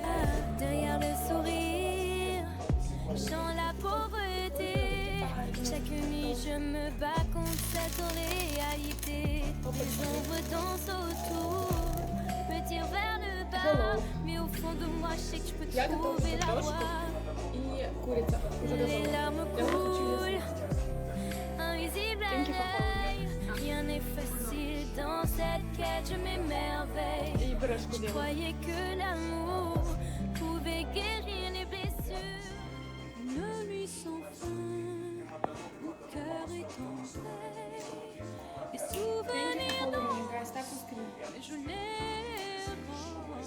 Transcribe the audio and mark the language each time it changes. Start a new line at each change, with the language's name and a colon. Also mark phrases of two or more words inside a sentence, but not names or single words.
French: Derrière le sourire, chant la pauvreté. Chaque nuit, je me bats contre cette réalité. Les ombres dansent autour, me tirent vers le bas. Mais au fond de moi, je sais que je peux trouver la voie.
Russian: И курица. Уже
French: Les
Russian: готова.
French: larmes
Russian: Я уже хочу
French: coulent,
Russian: есть.
French: invisible à l'œil. Rien n'est facile dans cette quête, je m'émerveille.
Russian: И пирожку
French: Je
Russian: делаю.
French: croyais que l'amour pouvait guérir les blessures. Une nuit sans fin, mon cœur est en paix. Les souvenirs dansent, mais je les rends.